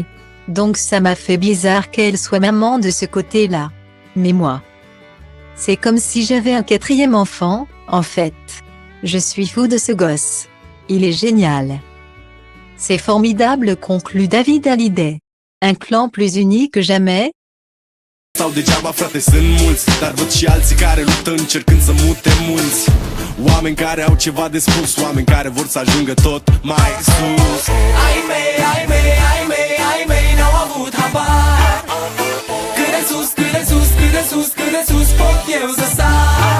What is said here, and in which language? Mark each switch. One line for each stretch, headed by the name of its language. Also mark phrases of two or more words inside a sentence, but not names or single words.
French: Donc ça m'a fait bizarre qu'elle soit maman de ce côté-là. Mais moi, c'est comme si j'avais un 4e enfant, en fait. Je suis fou de ce gosse. Il est génial. C'est formidable, conclut David Hallyday. Un clan plus uni que jamais.
Romanian: Sau degeaba, frate, sunt mulți, dar văd și alții care luptă încercând să mute munți. Oameni care au ceva de spus, oameni care vor să ajungă tot mai sus. Ai mei n-au avut habar. Cât de sus, cât de sus, cât de sus, cât de sus pot eu să sar.